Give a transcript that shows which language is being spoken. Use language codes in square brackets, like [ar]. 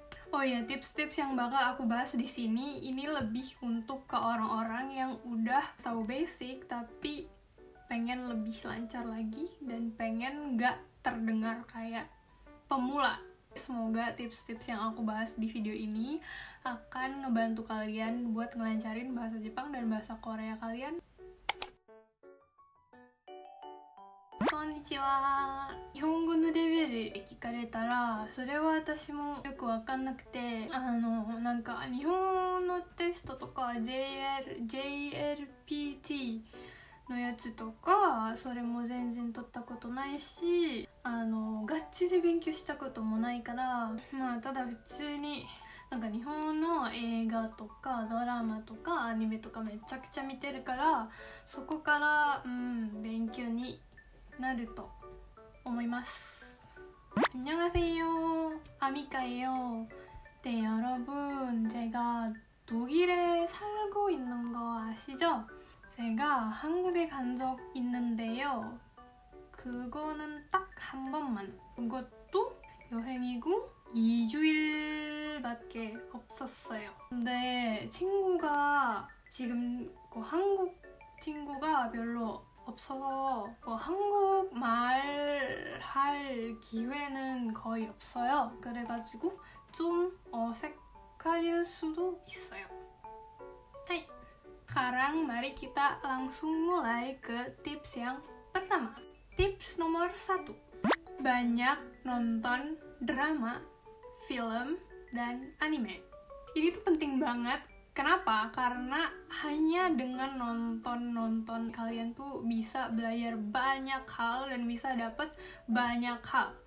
[id] Oh ya, tips-tips yang bakal aku bahas di sini ini lebih untuk ke orang-orang yang udah tahu basic tapi pengen lebih lancar lagi dan pengen gak terdengar kayak pemula. Semoga tips-tips yang aku bahas di video ini akan ngebantu kalian buat ngelancarin bahasa Jepang dan bahasa Korea kalian. [ja] Konnichiwa. 日本語のレベルで聞かれたらそれは私もよくわかんなくてなんか日本のテストとか JLPT のやつとかそれも全然取ったことないしがっちり勉強したこともないからただ普通になんか日本の映画とかドラマとかアニメとかめちゃくちゃ見てるからそこから勉強になると思います. [ko] 안녕하세요. 아미카예요. 네, 여러분. 제가 독일에 살고 있는 거 아시죠? 제가 한국에 간 적 있는데요. 그거는 딱 한 번만. 그것도 여행이고 2주일밖에 없었어요. 근데 친구가 지금 한국 친구가 별로 없어서 한국말 할 기회는 거의 없어요. 그래가지고 좀 어색할 수도 있어요. [id] Hai. Sekarang mari kita langsung mulai ke tips yang pertama. Tips nomor 1. Banyak nonton drama, film, dan anime. Ini tuh penting banget. Kenapa? Karena hanya dengan nonton kalian tuh bisa belajar banyak hal dan bisa dapet banyak hal.